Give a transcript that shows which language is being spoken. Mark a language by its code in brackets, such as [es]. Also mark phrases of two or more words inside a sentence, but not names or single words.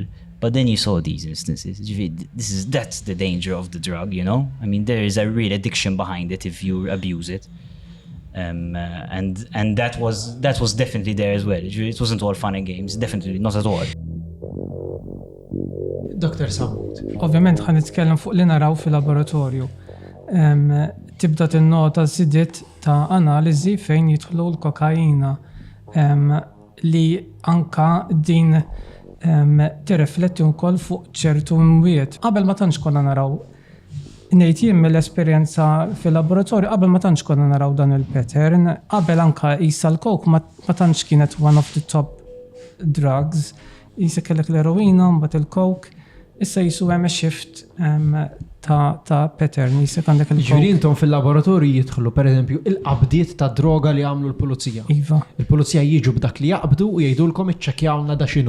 [en] But then you saw these instances. That's the danger of the drug, you know? I mean, there is a real addiction behind it if you abuse it. And that was definitely there as well. It wasn't all fun and games, definitely not at all. Dr. Samut. [mt] Ovvjament ħan nitkellem fuq li naraw fil-laboratorju. Tibda tinnota żidiet ta' analiżi fejn jidħlu l-kokaina li anka din tirrifletti wkoll fuq ċertu mwiet. Qabel ma tantx konna naraw ngħid jien mill-esperjenza fil-laboratorju qabel ma tantx konna naraw dan il-pattern, qabel anka qisha l-coke ma tantx kienet [en] one of the top drugs. [mt] Jisa kellek l-eroina, mbagħad il-coke, issa jisu hemm shift ta' pattern, jisa għandek il-coke. Ġifieri intom fil-laboratorju jidħlu pereżempju il-qabdiet ta' droga li għamlu l-pulizija. Iva. Il-pulizija jiġu b'dak li jaqbdu u jgħidulkom iċċekkjawna da x'inhu.